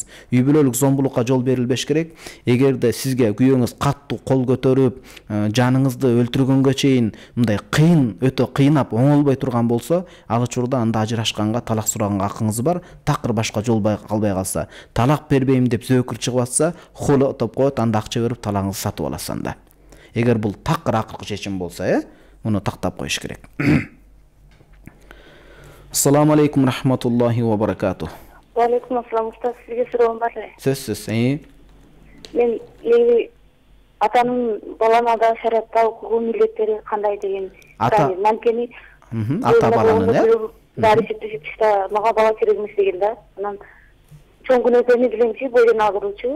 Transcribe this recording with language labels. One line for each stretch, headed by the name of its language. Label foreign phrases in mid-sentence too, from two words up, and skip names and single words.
Kyrgyz: Үй бүлөлүк зомбулукка жол берилбеш керек. Эгерде сизге күйөөңүз каттуу кол көтөрүп, жаныңызды өлтүргөнгө чейин мындай кыйын, өтө кыйнап, оңолбой турган болсо, ал учурда анда ажырашканга, талак сураганга акыңыз бар. Такыр башка жол калбай калса, талак бербейм деп зөөкүр чыгып атса, холо топ коет, анда акча берип талагыңызды сатып аласыз анда. Эгер бул такыр акыркы чечим болсо, муну тактап коюш керек.
Arabic: السلام عليكم رحمة الله و بركاته. و عليكم السلام,
Kyrgyz: устаз, сизге суроом бар эле. Сөзсүз. Мен атанын балана да шариатта укугу милдеттери кандай деген сурайын. Анткени Ата баланын, баары эсептешип чыкса, мага бала керек эмес деген да. Анан чоң күнөөсүн билемчи, бойдон агырчу.